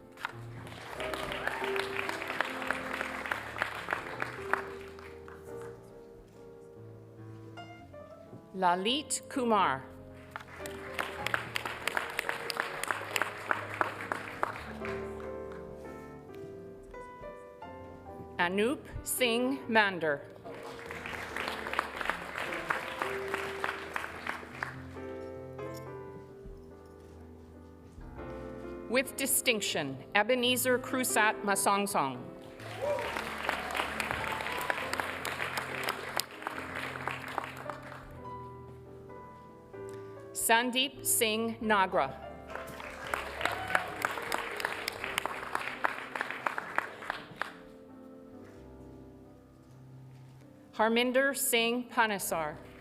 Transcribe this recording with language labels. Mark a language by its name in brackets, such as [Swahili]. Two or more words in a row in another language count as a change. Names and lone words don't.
[English] Lalit Kumar. Anup Singh Mander. With distinction, Ebenezer Krusat Masongsong. Sandeep Singh Nagra. Harminder Singh Panesar.